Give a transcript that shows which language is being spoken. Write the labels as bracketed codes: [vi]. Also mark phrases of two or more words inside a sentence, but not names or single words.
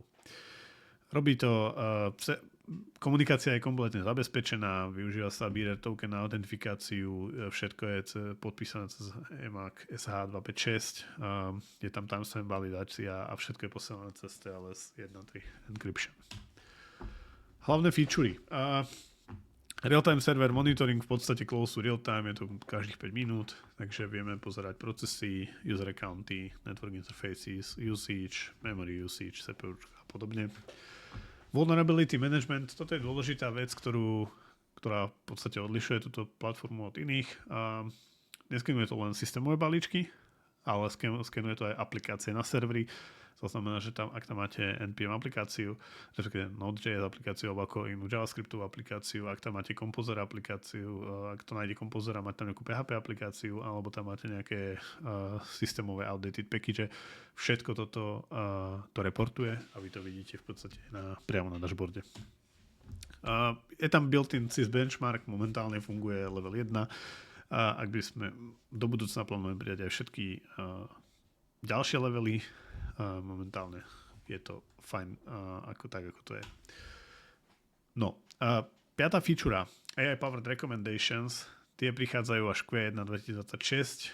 [sk] Robí to, komunikácia je kompletne zabezpečená, využíva sa [en] Bearer token [sk] na autentifikáciu, všetko je podpísané cez EMAC SH256, je tam timestamp validácia a všetko je posielané cez TLS 1.3 encryption. Hlavné featurey. [en] Real-time server monitoring [sk] v podstate [en] close to real-time, [sk] je to každých 5 minút, takže vieme pozerať procesy, [en] user accounty, network interfaces, usage, memory usage, CPU [sk] a podobne. [en] Vulnerability management, [sk] toto je dôležitá vec, ktorá v podstate odlišuje túto platformu od iných. Neskenuje to len systémové balíčky, ale skenuje to aj aplikácie na serveri. To znamená, že ak tam máte NPM aplikáciu, respektíve Node.js aplikáciu alebo ako inú JavaScriptovú aplikáciu, ak tam máte Composer aplikáciu, ak to nájde Composer a máte tam nejakú PHP aplikáciu, alebo tam máte nejaké systémové [en] outdated package, [sk] všetko toto to reportuje a vy to vidíte v podstate priamo na dashboarde. Je tam [en] built-in sys benchmark, [sk] momentálne funguje level 1. Ak by sme do budúcna plánujeme pridať aj všetky ďalšie levely, momentálne je to fajn ako to je. No, piatá feature [en] AI Powered Recommendations, [sk] Tie prichádzajú až Q1 2026.